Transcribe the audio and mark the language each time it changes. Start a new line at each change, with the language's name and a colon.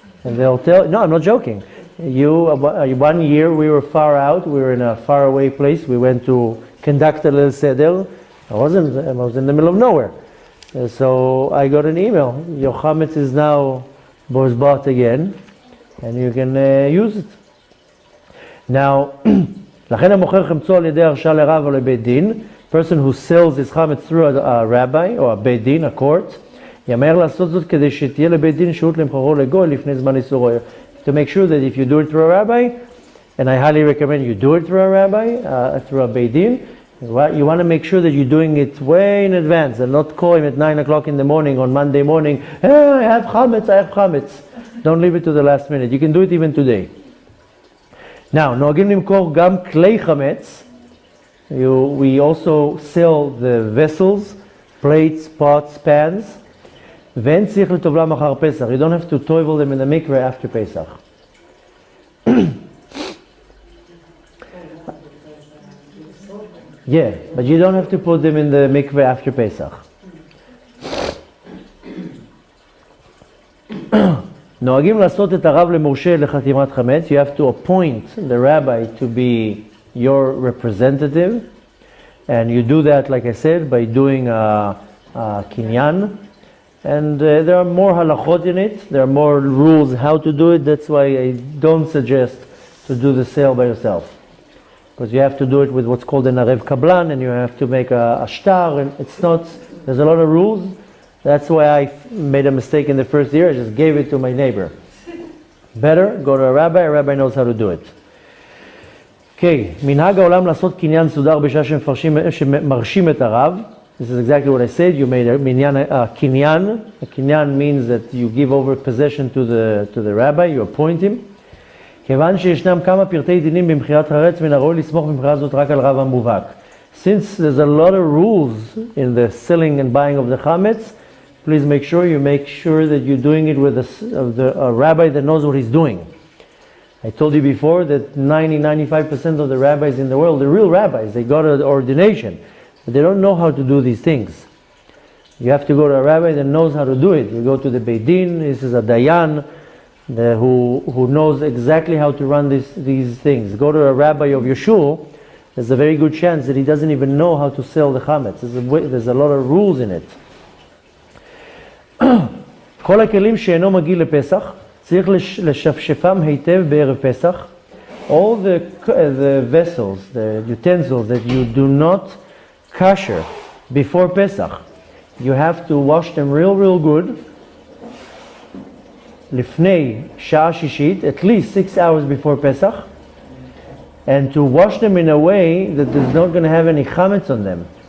English: And they'll tell, no, I'm not joking. 1 year we were far out. We were in a far away place. We went to conduct a little Seder. I was in the middle of nowhere. So I got an email. Your chametz is now bought again. And you can use it.
Hebrew: Now, לכן המוכר חמצו על ידי הרשאה לרב או לבית דין,
English: person who sells his chametz through a rabbi or a beit din, a court,
Hebrew: יאמר לעשות זאת כדי שתהיה לבית דין שהות למכרו לגוי לפני זמן איסורו.
English: To make sure that if you do it through a rabbi, and I highly recommend you do it through a rabbi, through a beit din, you want to make sure that you're doing it way in advance and not call him at 9 o'clock in the morning on Monday morning, hey, I have chametz. Don't leave it to the last minute. You can do it even today.
Hebrew: Now, נוהגים למכור גם כלי חמץ.
English: We also sell the vessels, plates, pots, pans.
Hebrew: ואין צריך לטובלם אחר פסח.
English: You don't have to toivel them in the mikveh after Pesach. Yeah, but you don't have to put them in the mikveh after Pesach.
Hebrew: נוהגים לעשות את הרב למורשה לחתימת חמץ.
English: You have to appoint the rabbi to be your representative. And you do that, like I said, by doing a kinyan. And there are more halachot in it. There are more rules how to do it. That's why I don't suggest to do the sale by yourself. Because you have to do it with what's called an arev kablan, and you have to make a shtar, and it's not, there's a lot of rules. That's why I made a mistake in the first year. I just gave it to my neighbor. Better, go to a rabbi knows how to do it.
Hebrew: Okay, מנהג העולם לעשות קניין סודר בשעה שמרשים את הרב.
English: This is exactly what I said. You made a kinyan. A kinyan means that you give over possession to the rabbi, you appoint him.
Hebrew: כיוון שישנם כמה פרטי דינים במכירת חרץ, מן הראוי לסמוך במכירה זאת רק על רב המובהק.
English: Since there's a lot of rules in the selling and buying of the chametz, please make sure that you're doing it with a rabbi that knows what he's doing. I told you before that 95% of the rabbis in the world, the real rabbis, they got an ordination, but they don't know how to do these things. You have to go to a rabbi that knows how to do it. You go to the Beit Din, this is a Dayan, who knows exactly how to run these things. Go to a rabbi of your shul, there's a very good chance that he doesn't even know how to sell the chametz. There's a lot of rules in it.
Hebrew: כל הכלים שאינו מגיע לפסח, צריך לשפשפם היטב בערב פסח.
English: All the vessels, the utensils that you do not kosher before Pesach, you have to wash them real good.
Hebrew: לפני שעה שישית,
English: at least 6 hours before Pesach, and to wash them in a way that there's not going to have any chametz on them.